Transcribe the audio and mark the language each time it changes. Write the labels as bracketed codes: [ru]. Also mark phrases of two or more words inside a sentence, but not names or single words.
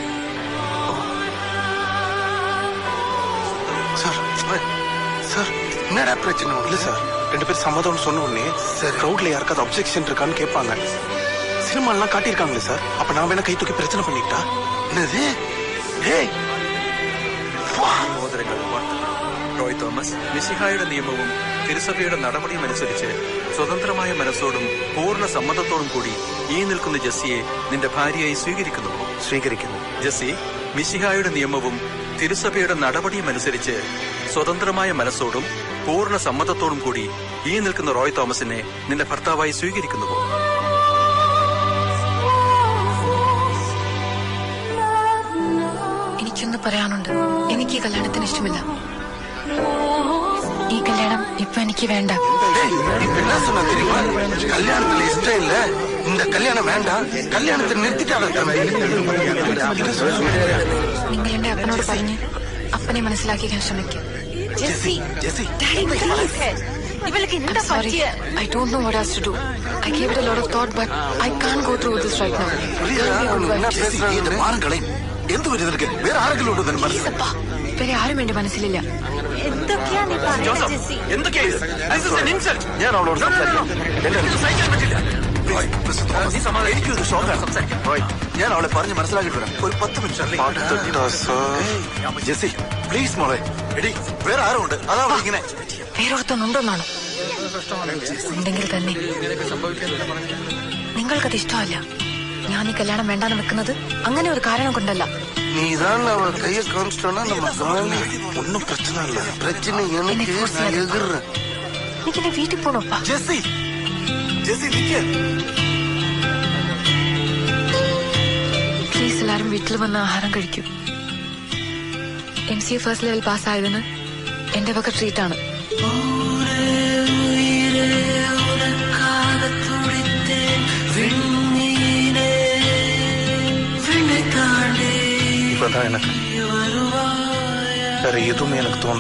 [ta] சார் சார் என்னடா பிரச்சனை? இல்ல சார், 2 பேர் சம்மதம்னு சொன்ன உடனே சரி க்ரௌட்ல யாருக்காவது அப்ஜெக்ஷன் இருக்கான்னு கேட்பாங்க. சினிமாலாம் காட்டியிருக்காங்களே சார், அப்ப நான் வேணா கை தூக்கி பிரச்சனை பண்ணிட்டா? என்னது? [ml] റോയ് തോമസ് മിശിഹായുടെ നിയമവും തിരുസഭയുടെ നടപടിയും അനുസരിച്ച് സ്വതന്ത്രമായ മനസ്സോടും പൂർണ്ണ സമ്മതത്തോടും കൂടി ഈ നിൽക്കുന്ന ജസ്സിയെ നിന്റെ ഭാര്യയായി സ്വീകരിക്കുന്നു. ജസ്സി, മിശിഹായുടെ നിയമവും തിരുസഭയുടെ നടപടിയും അനുസരിച്ച് സ്വതന്ത്രമായ മനസ്സോടും പൂർണ്ണ സമ്മതത്തോടും കൂടി ഈ നിൽക്കുന്ന റോയ് തോമസിനെ നിന്റെ ഭർത്താവായി സ്വീകരിക്കുന്നുവോ? എനിക്കൊന്ന് പറയാനുണ്ട്. എനിക്ക് ഈ കല്യാണത്തിന് ഇഷ്ടമില്ല. ഈ കല്യാണം ഇപ്പൊ എനിക്ക് വേണ്ട. [ta] என்ன சொன்ன தெரியுமா? கல்யாணத்துல இஷ்டம் இல்ல, இந்த கல்யாணம் வேண்டாம், கல்யாணத்தை நிறுத்திட்டாங்க. [ml] നിങ്ങൾ എന്റെ അപ്പനോട് പറഞ്ഞ് അപ്പനെ മനസ്സിലാക്കിക്കാൻ ശ്രമിക്കും. [en] Sorry, I don't know what else to do. I gave it a lot of thought, but I can't go through this right now. [ml] വേറെ ആരും എന്റെ മനസ്സിലില്ല. ഞാൻ അവളോട് ഞാൻ അവളെ പറഞ്ഞ് മനസ്സിലാക്കിട്ട് വരാം. ഒരു 10 മിനിറ്റ്. ജെസ്സി പ്ലീസ് മോളെ. എടി വേറെ ആരും ഉണ്ട്, അതാ ഇങ്ങനെ. വേറൊരുത്തനുണ്ടോന്നാണോ? ഉണ്ടെങ്കിൽ തന്നെ നിങ്ങൾക്കത് ഇഷ്ടമല്ല. ഞാൻ ഈ കല്യാണം വേണ്ടാന്ന് വെക്കുന്നത് അങ്ങനെ ഒരു കാരണം കൊണ്ടല്ല. [ta] நீதான் அவ கைய காமிச்சிட்டோம்னா நம்ம காலி ஒன்னும் பிரச்சனை இல்ல. பிரச்சனை எனக்கு, நான் எதிர்றேன். [ml] എനിക്ക് എന്റെ വീട്ടിൽ പോണോപ്പാ. ജെസ്സി നിക്ക്. പ്ലീസ് എല്ലാരും വീട്ടിൽ വന്ന് ആഹാരം കഴിക്കൂ. MCA [en] first level pass [ml] ആയതിന് എന്റെ വക ട്രീറ്റാണ്. [ta] இப்பதான் எனக்கு வேற எதுவுமே எனக்கு தோணல.